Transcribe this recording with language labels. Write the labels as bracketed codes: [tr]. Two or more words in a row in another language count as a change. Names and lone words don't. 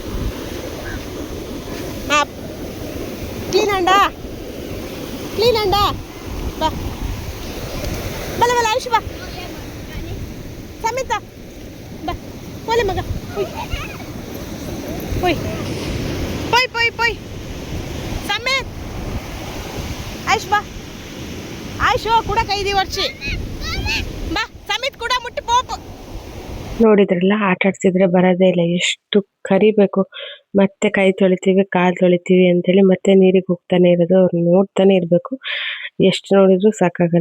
[tcy] ಹಾ ಕ್ಲೀನ್ ಅಂಡ ಬಾ ಬಲ ಆಯುಷ್ ಬಾ ಸಮಿತ ಬಾ ಪೋಲೆ ಮಗ ಪೊಯ್ ಸಮಿತ್ ಆಯುಷ್ ಬಾ ಆಯುಷು ಕೂಡ ಕೈದಿ ವರ್ಷಿ ಬಾ ಸಮಿತ್ ಕೂಡ ಮುಟ್ಟಿ ಪೋಪು [kn] ನೋಡಿದ್ರಲ್ಲ ಆಟ ಆಡ್ತಿದ್ರೆ ಬರೋದೇ ಇಲ್ಲ, ಎಷ್ಟು ಕರಿಬೇಕು, ಮತ್ತೆ ಕೈ ತೊಳಿತೀವಿ ಕಾಲು ತೊಳಿತೀವಿ ಅಂತೇಳಿ ಮತ್ತೆ ನೀರಿಗೆ ಹೋಗ್ತಾನೆ ಇರೋದು, ಅವ್ರು ನೋಡ್ತಾನೆ ಇರಬೇಕು, ಎಷ್ಟು ನೋಡಿದ್ರು ಸಾಕಾಗಲ್ಲ.